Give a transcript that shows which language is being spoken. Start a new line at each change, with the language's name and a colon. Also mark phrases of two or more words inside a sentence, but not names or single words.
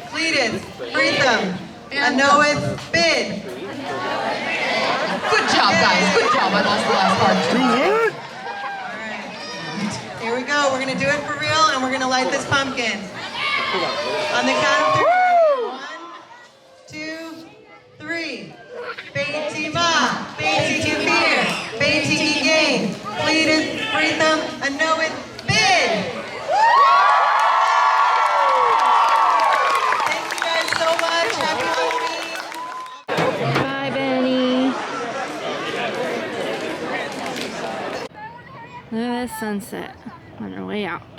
English: Pleadeth, Freetham, Anoeth, Bid. Good job, guys. Good job. I lost the last part. Here we go. We're going to do it for real, and we're going to light this pumpkin. On the count of 3. 1, 2, 3. Beiti Ma, Beiti Gafir, Beiti Gigain, Pleadeth, Freetham, Anoeth, Bid. Thank you guys so much. Happy Halloween. Bye, Benny. Look at that sunset on our way out.